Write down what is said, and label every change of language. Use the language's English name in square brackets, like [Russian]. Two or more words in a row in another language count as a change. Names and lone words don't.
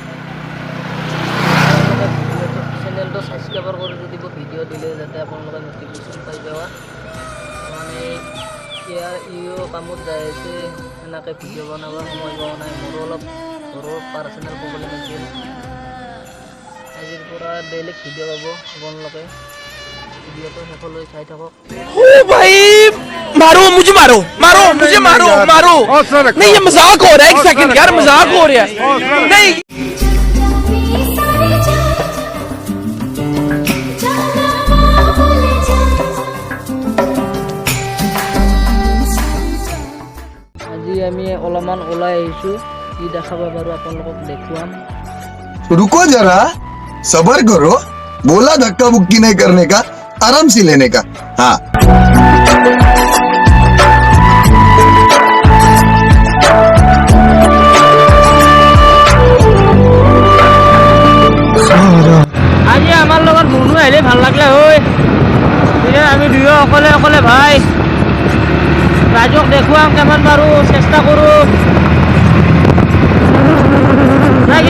[Assamese] চেনেলটো সাবস্ক্ৰাইব কৰি দিব ভিডিও দিলে যাতে আপোনালোকে নটিফিকেশন পাই যাওয়া মানে ইয়াৰ ইও কামত যায় আছে এনেকৈ ভিডিও বনাব সময় পোৱা নাই মোৰো অলপ ঘৰৰ [English] personal problem [Assamese] আছিল আজিৰ পৰা ডেইলি ভিডিও পাব আপোনালোকে ভিডিওটো সকলোৱে চাই থাকক [Hindi] ओ भाई मारो मुझे मारो मारो मुझे मारो मारो नहीं ये मजाक हो रहा है एक सेकंड यार मजाक हो रहा है नहीं [Assamese] আজি আমি অলপমান ওলাই আহিছো কি দেখাবা বাৰু আপোনালোকক দেখুৱাম [Hindi] रुको जरा सबर करो बोला धक्का मुक्की नहीं करने का आराम से लेने का हाँ [Assamese] আজি আমাৰ লগত মুনু আহিলে ভাল লাগলে হয় আমি দুয়ো অকলে অকলে ভাই ৰাজক দেখুৱাম কেমান বাৰু চেষ্টা কৰো নাকি